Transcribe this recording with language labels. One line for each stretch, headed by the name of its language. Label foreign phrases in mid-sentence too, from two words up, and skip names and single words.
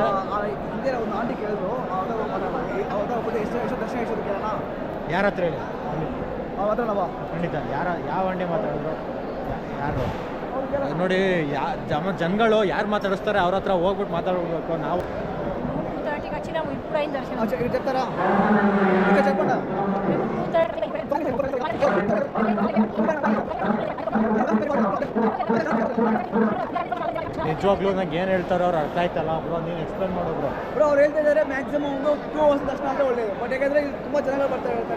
Kannada: ಹಿಂದೆ ಒಂದು ಆಂಟಿ ಕೇಳಿದ್ರು, ಅವ್ರ ಎಷ್ಟು ದರ್ಶನ ಎಷ್ಟು ಕೇಳೋಣ. ಯಾರ ಹತ್ರ ಹೇಳಿ? ಮಾತಾಡೋಣ ಖಂಡಿತ. ಯಾವ ಅಂಡಿ ಮಾತಾಡಿದ್ರು? ಯಾರು ನೋಡಿ, ಜನಗಳು ಯಾರು ಮಾತಾಡಿಸ್ತಾರೆ ಅವ್ರ ಹತ್ರ ಹೋಗ್ಬಿಟ್ಟು ಮಾತಾಡ್ಬೇಕು. ನಾವು
Telugu: చెప్తారా ఇంకా చెప్పండి.
Kannada: ನಿಜವಾಗ್ಲೂ ನಂಗೆ ಏನು ಹೇಳ್ತಾರೋ ಅವ್ರು ಅರ್ಥ ಆಯ್ತಲ್ಲ ಬ್ರೋ, ನೀನು ಎಕ್ಸ್ಪ್ಲೇನ್ ಮಾಡೋಬ್ರು. ಬ್ರೋ ಅವ್ರು ಹೇಳ್ತಾ ಇದ್ದಾರೆ ಮ್ಯಾಕ್ಸಿಮಮ್ ಒಂದು
English: 2 hours
Kannada: ದರ್ಶನ ಅಂದರೆ ಒಳ್ಳೇದು. ಬಟ್ ಯಾಕಂದರೆ ತುಂಬ ಜನಗಳು ಬರ್ತಾ ಇರ್ತಾರೆ.